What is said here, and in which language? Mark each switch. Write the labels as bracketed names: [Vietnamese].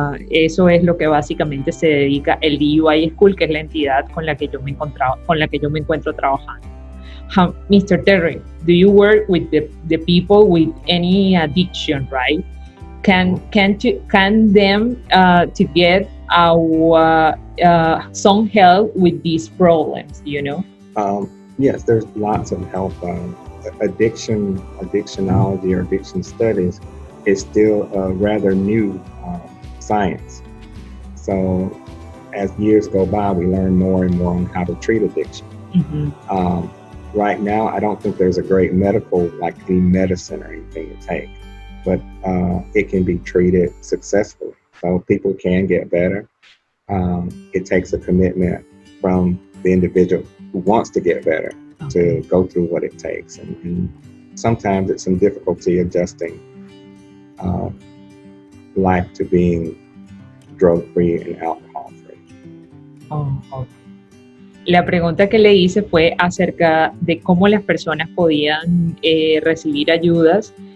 [Spanish] Eso es lo que básicamente se dedica el DUI School, que es la entidad con la que yo me encuentro trabajando. [English] Mr. Terry, do you work with the people with any addiction, right? Can them to get some help with these problems, Yes, there's lots of help. Addictionology or addiction studies is still a rather new science. So as years go by, we learn more and more on how to treat addiction. Right now, I don't think there's a great medical, like the medicine or anything to take, but it can be treated successfully. So people can get better. It takes a commitment from the individual who wants to get better to go through what it takes. And sometimes it's some difficulty adjusting life to being drug-free and alcohol-free. Okay. [Spanish] La pregunta que le hice fue acerca de cómo las personas podían recibir ayudas